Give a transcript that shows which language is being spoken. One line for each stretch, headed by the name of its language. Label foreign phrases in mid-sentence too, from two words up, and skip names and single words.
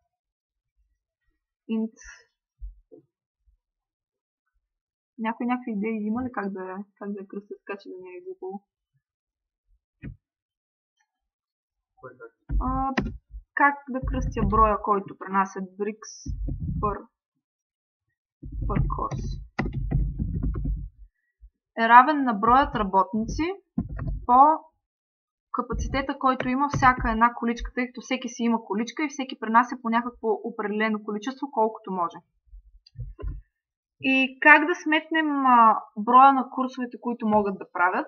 Bulgarian: Int. Някакви идеи има ли как да я кръстя, така че да не е глупо? Как да кръстя броя, който пренасят
English: bricks per course?
Bulgarian: Е равен на броят работници по капацитета, който има всяка една количка, тъй като всеки си има количка и всеки пренася по някакво определено количество, колкото може. И как да сметнем броя на курсовете, които могат да правят?